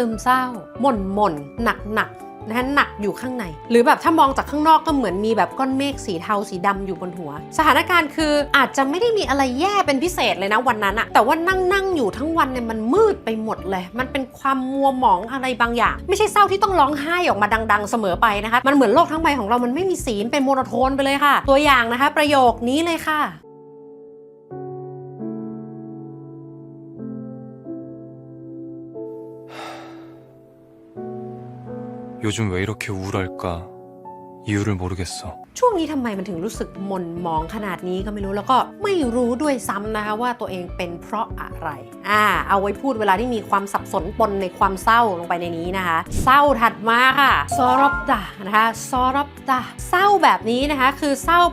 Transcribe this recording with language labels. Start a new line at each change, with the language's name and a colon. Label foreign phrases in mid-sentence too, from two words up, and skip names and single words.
Thai: มเศร้าหม่นหนักนะคะหนักอยู่ข้างในหรือแบบถ้ามองจากข้างนอกก็เหมือนมีแบบก้อนเมฆสีเทาสีดำอยู่บนหัวสถานการณ์คืออาจจะไม่ได้มีอะไรแย่เป็นพิเศษเลยนะวันนั้นอะแต่ว่านั่งอยู่ทั้งวันเนี่ยมันมืดไปหมดเลยมันเป็นความมัวหมองอะไรบางอย่างไม่ใช่เศร้าที่ต้องร้องไห้ออกมาดังๆเสมอไปนะคะมันเหมือนโลกทั้งใบของเรามันไม่มีสีเป็นโมโนโทนไปเลยค่ะตัวอย่างนะคะประโยคนี้เลยค่ะ
Korean: 요즘 왜 이렇게 우울할까? 이유를 모르겠어.
Thai: ช่วงนี้ทำไมมันถึงรู้สึกหม่นหมองขนาดนี้ก็ไม่รู้แล้วก็ไม่รู้ด้วยซ้ำนะคะว่าตัวเองเป็นเพราะอะไรเอาไว้พูดเวลาที่มีความสับสนปนใน ความเศร้าลงไปในนี้นะคะเศร้าถัดมาค่ะซอรอบตานะคะซอรอบตาเศร้าแบบนี้นะคะคือเศร้า